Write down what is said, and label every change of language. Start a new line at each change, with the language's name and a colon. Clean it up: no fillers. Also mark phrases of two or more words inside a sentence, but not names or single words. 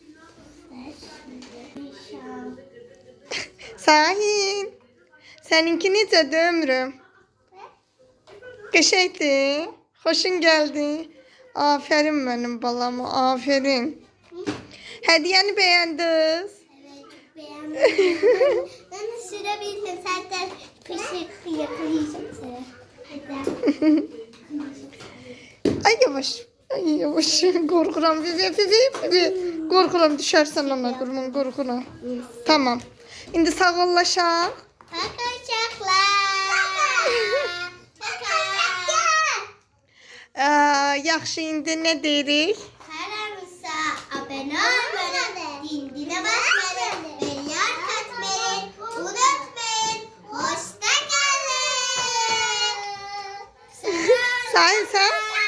Azerbaijani: Sahil. Səninki necədir ömrüm? Qəşəngdir. Xoşun gəldi. Aferin mənim balama, aferin. Hədiyəni bəyəndiniz?
Turkish: Evet çok beğendim. Ben de sürebildim. Zaten pişik yakalayacağım seni. Hadi.
Azerbaijani: Ay yavaş. Ay yavaş. Qorxuram. Fifi. Qorxuram düşərsən ana qurban, qorxuram. Tamam. İndi sağollaşaq. Yaxşı, indi nə deyirik?
Turkish: Kanalımıza abone olmayı, dindine basmayı ve like atmayı unutmayın. Hoşça kalın. Sahil sen?